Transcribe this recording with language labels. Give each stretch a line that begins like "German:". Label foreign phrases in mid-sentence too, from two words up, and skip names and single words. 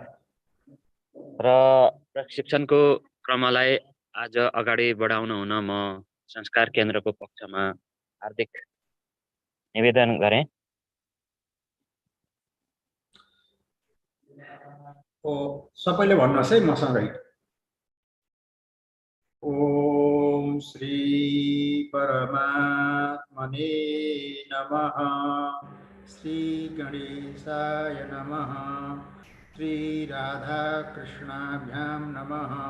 Nepali: र प्रशिक्षणको क्रमलाई आज अगाडि बढाउन हुन म संस्कार केन्द्रको पक्षमा हार्दिक निवेदन गरेँ। सबैले भन्नुहोस् है मसँगै।
Sanskrit: ओम श्री परमात्मने नमः। श्री गणेशाय नमः। श्री राधा कृष्णाभ्यां नमः।